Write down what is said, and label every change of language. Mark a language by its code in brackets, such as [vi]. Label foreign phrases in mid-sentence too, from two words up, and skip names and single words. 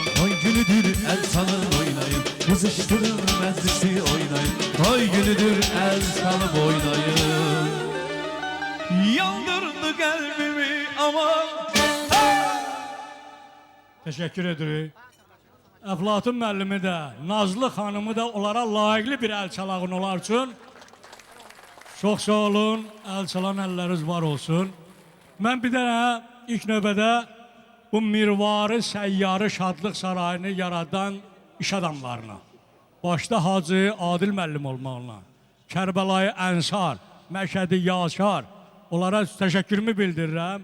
[tr] Oy günüdür el salın oynayın. Kızıştırın meclisi oynayın. Oy günüdür el salıp oynayın. [az] Yandırdı kalbimi ama [tr] Teşekkür ederim. [az] Əflatun müəllimi də, Nazlı xanımı da onlara layiqli bir əl çalağın olar üçün. Çox sağ olun, əl çalan əlləriniz var olsun. Mən bir dənə ilk növbədə bu mirvarı səyyarı şadlıq sarayını yaradan iş adamlarına, başda Hacı Adil müəllim olmaqla, Kərbəlayı Ənsar, Məşədi Yaşar, onlara təşəkkürümü bildirirəm.